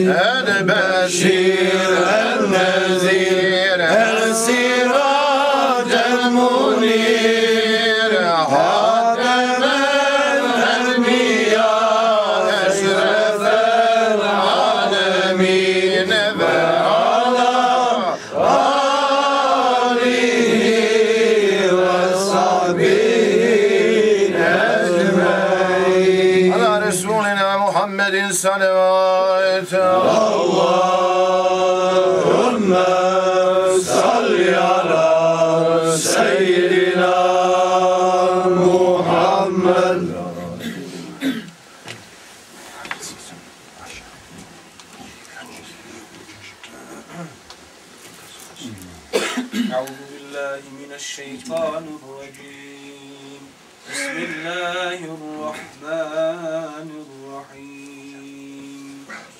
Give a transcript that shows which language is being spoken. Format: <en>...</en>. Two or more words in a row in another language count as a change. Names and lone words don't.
<ar>البشير النذير السراج المنير خاتم الأنبياء أشرف العالمين وعلى آله وصحبه أجمعين. على رسولنا محمد salavat. اللهم صل على سيدنا محمد. أعوذ بالله من الشيطان الرجيم بسم الله الرحمن الرحيم</ar>